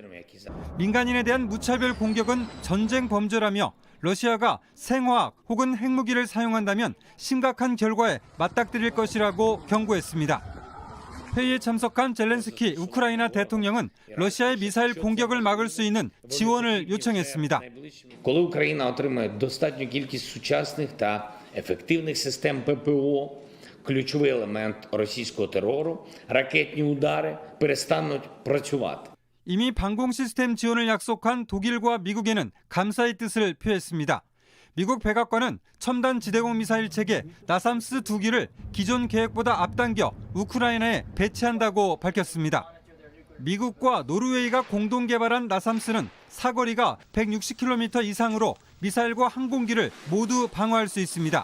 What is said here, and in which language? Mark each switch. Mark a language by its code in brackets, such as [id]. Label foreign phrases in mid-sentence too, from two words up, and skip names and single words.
[ko] 민간인에 대한 무차별 공격은 전쟁 범죄라며 러시아가 생화학 혹은 핵무기를 사용한다면 심각한 결과에 맞닥뜨릴 것이라고 경고했습니다. 회의에 참석한 젤렌스키 우크라이나 대통령은 러시아의 미사일 공격을 막을 수 있는 지원을 요청했습니다. [uk] Коли Україна отримає достатню кількість сучасних та ефективних систем ППО, ключовий елемент російського терору, ракетні удари перестануть працювати. [ko] 이미 방공 시스템 지원을 약속한 독일과 미국에는 감사의 뜻을 표했습니다. 미국 백악관은 첨단 지대공 미사일 체계 나삼스 2기를 기존 계획보다 앞당겨 우크라이나에 배치한다고 밝혔습니다. 미국과 노르웨이가 공동 개발한 나삼스는 사거리가 160km 이상으로 미사일과 항공기를 모두 방어할 수 있습니다.